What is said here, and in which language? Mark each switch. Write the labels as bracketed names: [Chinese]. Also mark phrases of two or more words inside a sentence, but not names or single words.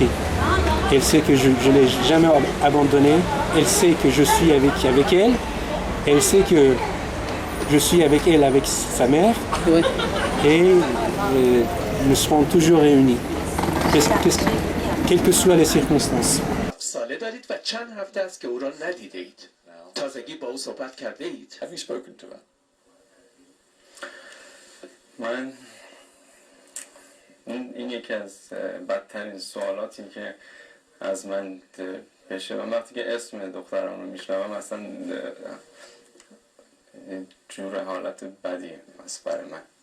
[French] Elle sait que je ne l'ai jamais abandonnée, elle sait que je suis avec elle, et elle sait que je suis avec elle, avec sa mère, Ouais. et nous serons toujours réunis, quelles que soient les circonstances. [Persian] ساله دارید و چند هفته است که او را ندیده اید. تازگی با او صحبت کرده اید. [English] Have you spoken to her? [Persian] من این یکی از بدترین سوالاتی که از من بشه. من وقتی که اسم دخترم رو میشنوم اصلا جور حالت بدیه برای من.